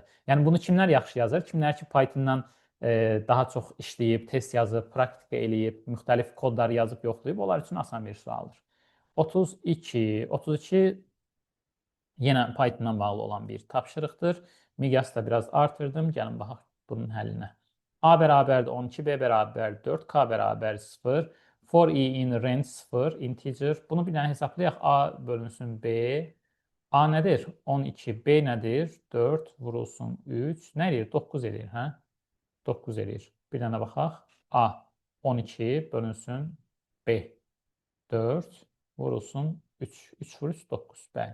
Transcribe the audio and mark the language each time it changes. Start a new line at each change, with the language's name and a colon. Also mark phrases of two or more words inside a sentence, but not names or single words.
Azerbaijani: Yəni bunu kimlər yaxşı yazır? Kimlər ki Python-dan daha çox işləyib, test yazıb, praktika eləyib, müxtəlif kodları yazıb yoxlayıb, onlar üçün asan bir sualdır. 32 yenə Python-dan bağlı olan bir tapşırıqdır. Miqyası da biraz artırdım. Gəlin baxaq bunun həllinə. A bərabərdir 12, B bərabər 4, K bərabər 0,
English: for i in range 0, integer.
Azerbaijani: Bunu bir dənə hesablayaq. A bölünsün B. A nədir? 12. B nədir? 4 vurulsun 3. Nə edir? 9 edir, hə? 9 edir. Bir dənə baxaq. A 12 bölünsün B. 4 vurulsun 3. 3 vur 3 9. Bəli.